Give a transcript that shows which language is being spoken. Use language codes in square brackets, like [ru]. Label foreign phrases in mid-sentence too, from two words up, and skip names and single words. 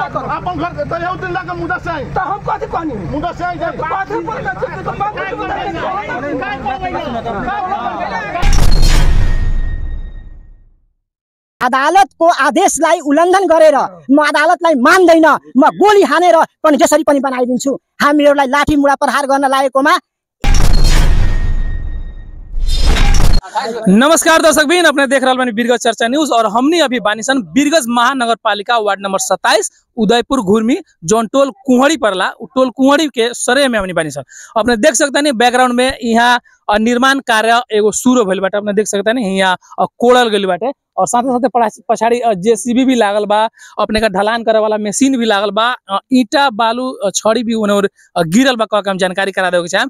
[mai] अपन घर त यौ दिन लाके मुदा से त हम कथि कहनी मुदा से जाय कथि पर [ne] अदालत को आदेशलाई उल्लङ्घन गरेर म अदालतलाई मान्दैन म गोली हानेर पनि जसरी पनि बनाइदिन्छु। हामीहरूलाई लाठी मुढा प्रहार गर्न लागेकोमा [bho] नमस्कार दर्शक बिन अपने देख रहा बानी बीरगंज चर्चा न्यूज और हमने अभी बानीसन बीरगंज महानगर पालिका वार्ड नंबर 27 उदयपुर घुर्मी जोन टोल कुहड़ी पड़ला टोल कुहड़ी के सरे में हमने बानीसन। अपने देख सकते नहीं बैकग्राउंड में यहाँ निर्माण कार्य एगो शुरू भइल बाटे। अपने देख सकते नहीं यहाँ कोड़ल गइल बाटे और साथे साथे पछाड़ी जेसीबी भी लागल बा, अपने का ढलान करे वाला मशीन भी लागल बा, ईटा बालू छड़ी भी उन्हें गिरल बा कह के हम जानकारी करा देवे के चाहेम।